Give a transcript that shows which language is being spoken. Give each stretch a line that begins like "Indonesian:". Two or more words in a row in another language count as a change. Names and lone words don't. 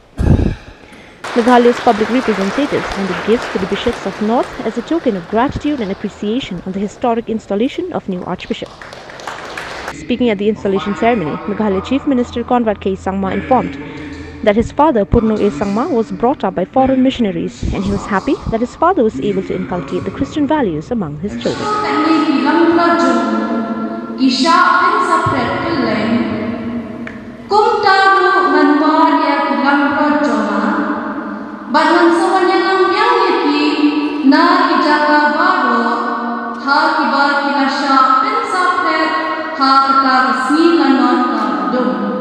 English: Meghalaya's public representatives handed gifts to the bishops of North as a token of gratitude and appreciation on the historic installation of new Archbishop. Speaking at the installation ceremony, Meghalaya Chief Minister Conrad K. Sangma informed that his father, Purno A. Sangma, was brought up by foreign missionaries, and he was happy that his father was able to inculcate the Christian values among his children.
Khasi: Banan sawanyangang yaki na ijaka baro ha kiba kilasha pensapret ha kata resmi lanon kadum.